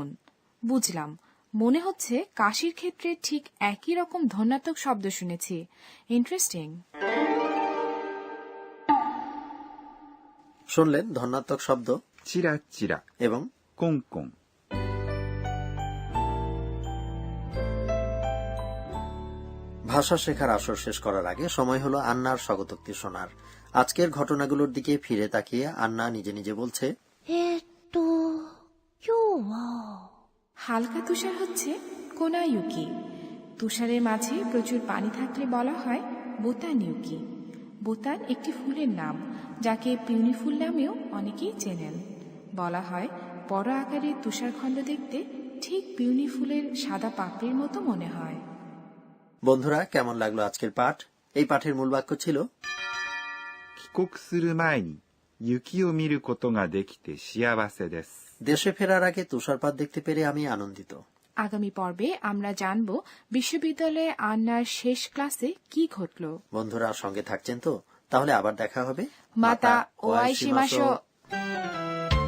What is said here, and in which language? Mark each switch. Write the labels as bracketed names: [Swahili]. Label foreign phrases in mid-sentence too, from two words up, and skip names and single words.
[Bangla] বুঝলাম, মনে হচ্ছে কাশির ক্ষেত্রে ঠিক একই রকম ধন্যাত্মক শব্দ শুনেছি। ইন্টারেস্টিং। শুনলেন ধন্যাত্মক শব্দ [Japanese] チラチラ [Bangla] এবং [Japanese] コンコン [Bangla] ভাষা শেখার আসর শেষ করার আগে সময় হলো আন্নার স্বগতোক্তি শোনার। আজকের ঘটনাগুলোর দিকে ফিরে তাকিয়ে আন্না নিজে নিজে বলছে [Japanese] 今日は [Bangla] হালকা তুষার হচ্ছে কোনায়ুকি। তুষারের মাঝে প্রচুর পানি থাকলে বলা হয় বোতানিউকি। বোতান একটি ফুলের নাম, যাকে পিউনি ফুল নামেও অনেকেই চেনেন। বলা হয় বড় আকারের তুষারখণ্ড দেখতে ঠিক পিউনি ফুলের সাদা পাপড়ির মতো মনে হয়। বন্ধুরা, কেমন লাগলো আজকের পাঠ? এই পাঠের মূল বাক্য ছিল [Japanese] 帰国する前に雪を見ることができて幸せです。 [Bangla] দেশে ফেরার আগে তুষারপাত দেখতে পেরে আমি আনন্দিত। আগামী পর্বে আমরা জানব বিশ্ববিদ্যালয়ে আন্নার শেষ ক্লাসে কি ঘটল। বন্ধুরা সঙ্গে থাকছেন তো? তাহলে আবার দেখা হবে। [Japanese] また ワイシマショウ.